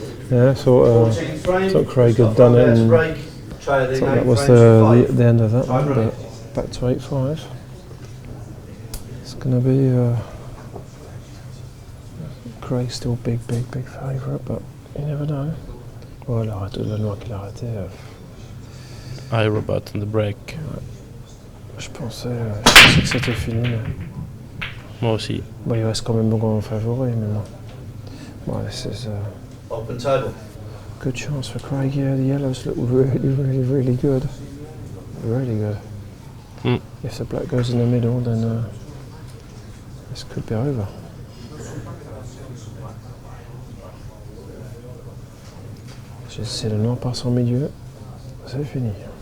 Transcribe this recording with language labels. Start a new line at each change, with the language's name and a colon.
English: Yeah, thought Craig had done it and thought that was the end of that one, but back to 8-5. It's going to be Craig still big favourite, but you never know.
French: Ouais, le noir qu'il a arrêté.
English: iRobot on the break.
French: Je pensais que c'était fini. Mais... Moi aussi. Bah, il reste quand même beaucoup en favori, mais bon.
English: Well, this is Open table. good chance for Craig. Yeah, the yellows look really good. Really good. Mm. If the black goes in the middle, then this could be over.
French: Si le noir passe en milieu, c'est fini.